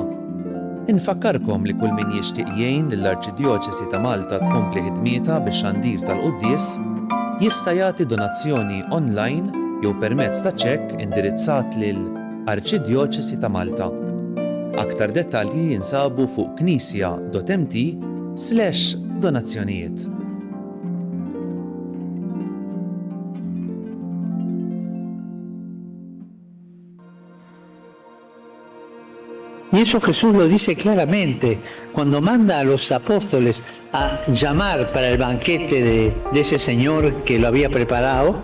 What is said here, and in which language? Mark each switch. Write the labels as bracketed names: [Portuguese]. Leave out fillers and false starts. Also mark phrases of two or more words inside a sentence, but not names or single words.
[Maltese] Infakkarkom li kull min jixtieq jgħin lill-Arċidjoċesi ta' Malta tkompli ħidmietha bix-xandir tal-quddies jista' jagħti donazzjoni online jew permezz ta' ċekk indirizzat lil Arċidjoċesi ta' Malta. Aktar dettalji jinsabu fuq knisja.mt/donazzjonijiet. [Spanish] Y eso Jesús lo dice claramente cuando manda a los apóstoles a llamar para el banquete de ese Señor que lo había preparado.